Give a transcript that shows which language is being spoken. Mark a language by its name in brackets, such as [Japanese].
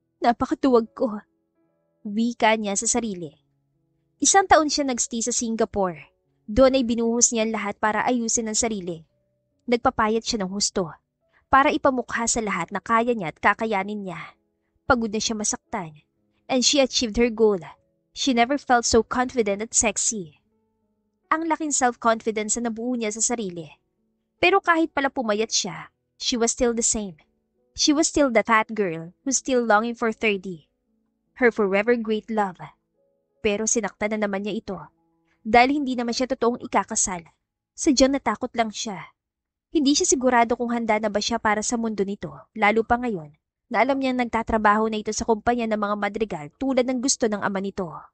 [Filipino] Napakatuwag ko. Wika niya sa sarili. 1 taon siya nagstay sa Singapore. Doon ay binuhos niya lahat para ayusin ang sarili. Nagpapayat siya ng husto. Para ipamukha sa lahat na kaya niya at kakayanin niya. Pagod na siya masaktan. [English] And she achieved her goal. She never felt so confident at sexy. [Filipino] Ang laking self-confidence na nabuo niya sa sarili. Pero kahit pala pumayat siya, [English] she was still the same. She was still the fat girl who's still longing for 30. Her forever great love. [Filipino] Pero sinaktan na naman niya ito. Dahil hindi naman siya totoong ikakasal. Sadyang natakot lang siya. Hindi siya sigurado kung handa na ba siya para sa mundo nito, lalo pa ngayon, na alam niyang nagtatrabaho na ito sa kumpanya ng mga madrigal tulad ng gusto ng ama nito.